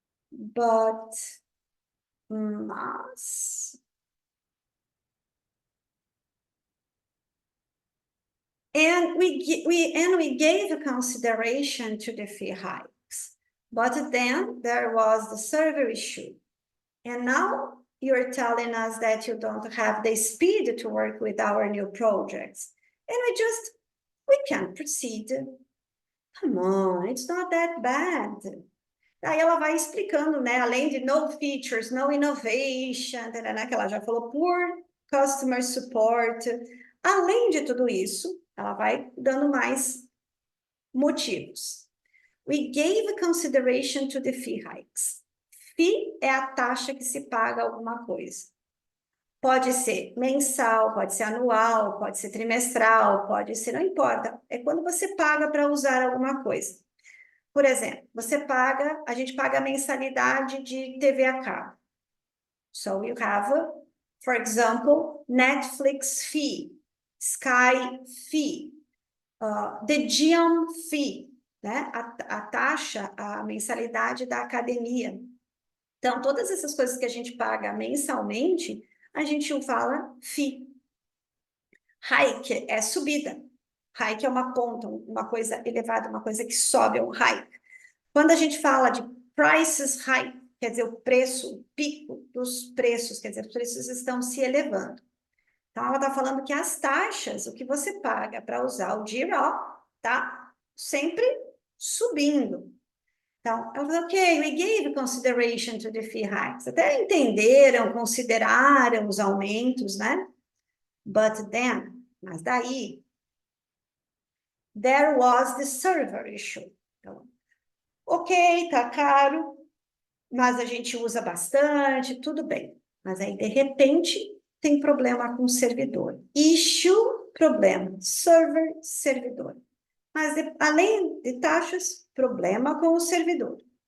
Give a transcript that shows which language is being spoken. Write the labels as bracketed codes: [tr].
[en] But mas and we gave consideration to the fee hikes, but then there was the server issue, and now you're telling us that you don't have the speed to work with our new projects, and we can't proceed. Come on, it's not that bad. [pt] Aí ela vai explicando, né? Além de [en] no features, no innovation, [pt] né? Que ela já falou, [en] poor customer support. [pt] Além de tudo isso, ela vai dando mais motivos. [en] We gave consideration to the fee hikes. [pt] Fee é a taxa que se paga alguma coisa. Pode ser mensal, pode ser anual, pode ser trimestral, pode ser, não importa. É quando você paga para usar alguma coisa. Por exemplo, a gente paga a mensalidade de TV a cabo. [en] So you have, for example, Netflix fee, Sky fee, the gym fee, né? [pt] A taxa, a mensalidade da academia. Então, todas essas coisas que a gente paga mensalmente, a gente fala fee. Hike é subida. Hike é uma ponta, uma coisa elevada, uma coisa que sobe, é um hike. Quando a gente fala de prices hike, quer dizer, o preço, o pico dos preços, quer dizer, os preços estão se elevando. Então, ela está falando que as taxas, o que você paga para usar o Jira, tá sempre subindo. Então, ela falou, ok, [en] we gave consideration to the fee hikes. [pt] Até entenderam, consideraram os aumentos, né? [en] But then, [pt] mas daí, [en] there was the server issue. [pt] Então, ok, tá caro, mas a gente usa bastante, tudo bem. Mas aí, de repente, tem problema com o servidor. Issue, problema. Server, servidor. Mas, além de taxas, problema com o servidor.